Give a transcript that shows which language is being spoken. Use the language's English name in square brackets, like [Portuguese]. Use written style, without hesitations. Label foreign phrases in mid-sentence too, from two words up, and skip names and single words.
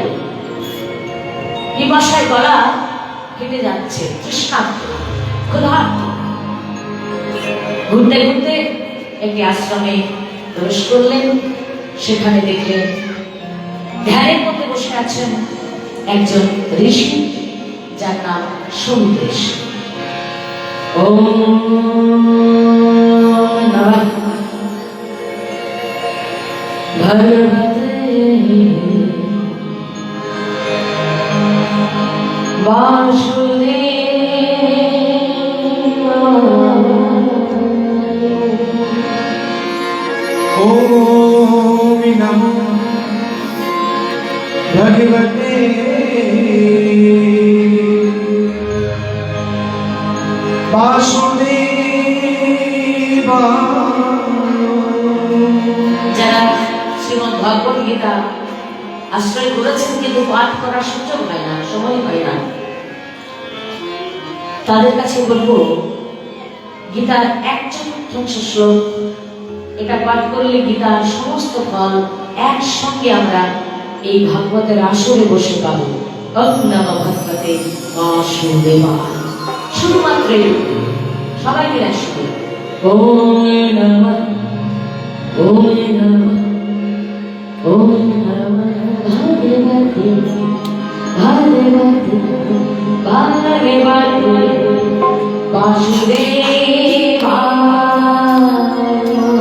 [Bangla] পিপাসায় গলা কেটে যাচ্ছে, তৃষ্ণার্ত, ক্ষুধার্ত। ঘুরতে ঘুরতে একটি আশ্রমে প্রবেশ করলেন। সেখানে দেখলেন ধ্যানের মধ্যে বসে আছেন একজন ঋষি, যার নাম সমুদ্রেশ। [Sanskrit] ওম নমঃ ভগবতে বাসুদেবায়। ওম নমো ভগবতে বাসুদেবায়। [Bangla] যারা শ্রীমদ্ ভগবত গীতা আশ্রয় করেছেন কিন্তু পাঠ করার সুযোগ হয় না, সময় হয় না, তাদের কাছে বলবো, গীতার 1/4 শ্লোক এটা পাঠ করলে গীতার সমস্ত ফল একসঙ্গে আমরা এই ভাগবতের আসরে বসে পাবো। [Sanskrit] ওম নমঃ ভগবতে বাসুদেবায়। [Bangla] শুধুমাত্র সবাই মিলে শুধু [Sanskrit] ওম নমঃ, ওম নমঃ, ওম নমঃ ভগবতে ভগবতে ভগবতে বাসুদেবায়।